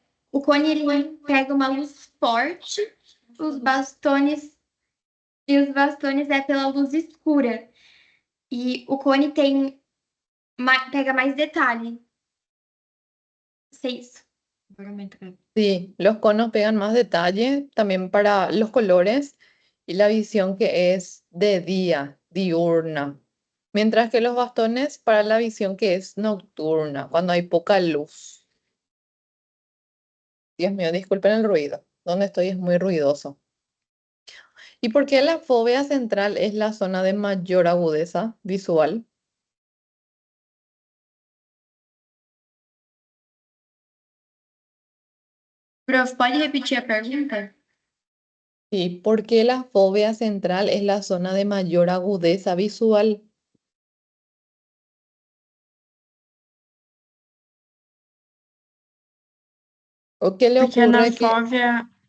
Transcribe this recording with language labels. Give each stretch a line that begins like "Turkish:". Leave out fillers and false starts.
Portuguese: O cone ele pega uma luz forte, os bastones é pela luz escura. E o cone pega mais detalhe. Sei isso.
Spanish: Sí, los conos pegan más detalle también para los colores y la visión que es de día, diurna. Mientras que los bastones para la visión que es nocturna, cuando hay poca luz. Dios mío, disculpen el ruido. Donde estoy es muy ruidoso. ¿Y por qué la fobia central es la zona de mayor agudeza visual?
Portuguese: Prof, pode repetir a pergunta?
Spanish: Sí, ¿por qué la fobia central es la zona de mayor agudeza visual? ¿O qué le
Portuguese: Porque na
Spanish: ocurre que... fóvea